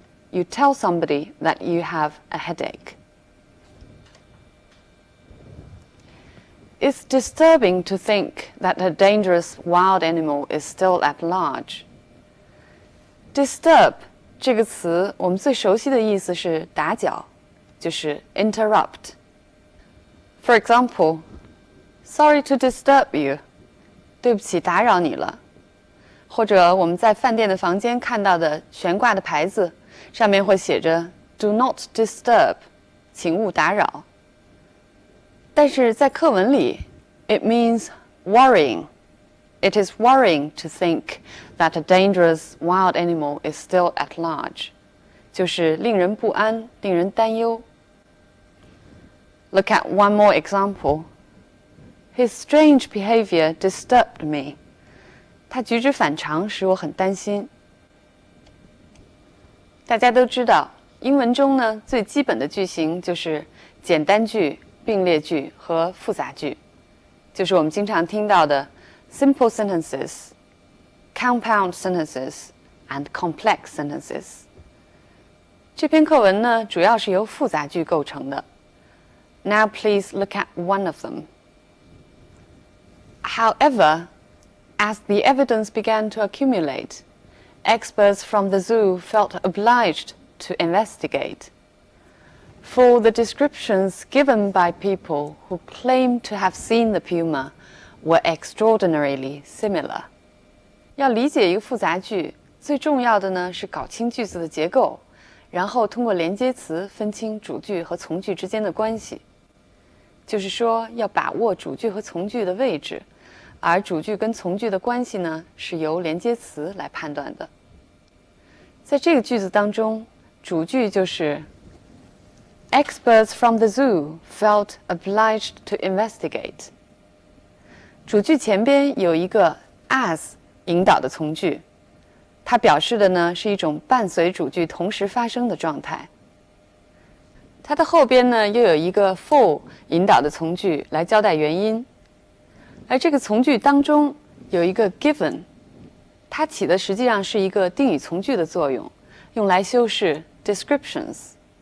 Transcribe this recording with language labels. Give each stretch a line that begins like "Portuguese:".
English: You tell somebody that you have a headache. It's disturbing to think that a dangerous wild animal is still at large.
Chinese: Disturb 这个词，我们最熟悉的意思是打搅，就是 interrupt.
English: For example, sorry to disturb you.
Chinese: 对不起，打扰你了。或者我们在饭店的房间看到的悬挂的牌子，上面会写着
English: "Do not disturb"，
Chinese: 请勿打扰。但是在课文里 ，
English: it means worrying. It is worrying to think that a dangerous wild animal is still at large.
Chinese: 就是令人不安，令人担忧。
English: Look at one more example. His strange behavior disturbed me.
Chinese: 他举止反常，使我很担心。大家都知道，英文中呢最基本的句型就是简单句、并列句和复杂句，就是我们经常听到的
English: simple sentences, compound sentences, and complex sentences.
Chinese: 这篇课文呢主要是由复杂句构成的。
English: Now please look at one of them. However, as the evidence began to accumulate, experts from the zoo felt obliged to investigate. For the descriptions given by people who claimed to have seen the puma were extraordinarily similar.
Chinese: 要理解一个复杂句，最重要的呢是搞清句子的结构，然后通过连接词分清主句和从句之间的关系。就是说，要把握主句和从句的位置，而主句跟从句的关系呢，是由连接词来判断的。在这个句子当中，主句就是
English: Experts from the zoo felt obliged to investigate。
Chinese: 主句前边有一个 as 引导的从句，它表示的呢是一种伴随主句同时发生的状态。它的后边呢又有一个 for 引导的从句来交代原因，而这个从句当中有一个 given， 它起的实际上是一个定语从句的作用，用来修饰 descriptions。